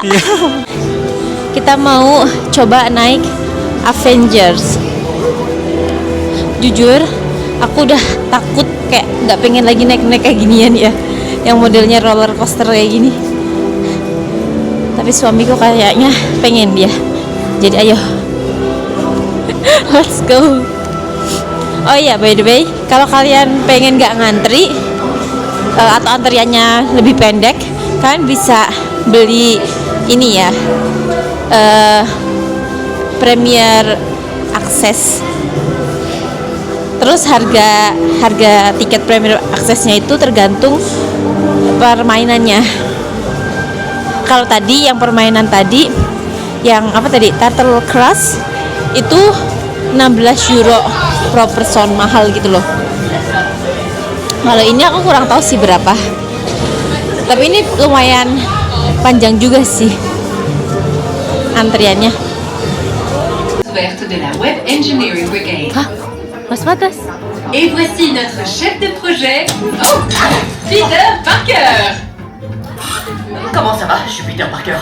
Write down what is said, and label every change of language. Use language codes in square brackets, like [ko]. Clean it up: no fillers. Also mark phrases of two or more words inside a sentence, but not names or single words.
[id] Kita mau coba naik Avengers. Jujur, aku udah takut, kayak nggak pengen lagi naik kayak ginian ya, yang modelnya roller coaster kayak gini. Tapi suamiku kayaknya pengen dia. Jadi ayo, [en] let's go. Oh iya, by the way, [id] kalau kalian pengen nggak ngantri atau antriannya lebih pendek, kalian bisa beli ini ya, Premier Access. Terus harga tiket Premier Access-nya itu tergantung permainannya. Kalau tadi yang permainan tadi, yang apa tadi, Turtle Crush itu 16 euro [en] per person, [id] mahal gitu loh. Kalau ini aku kurang tahu sih berapa. Tapi ini lumayan panjang juga sih antriannya. [fr] Ouverte de la Web Engineering Brigade. [id] Hah? Mas Batas? [fr] Et voici notre chef de projet, Peter Parker. Comment ça va? Je suis Peter Parker.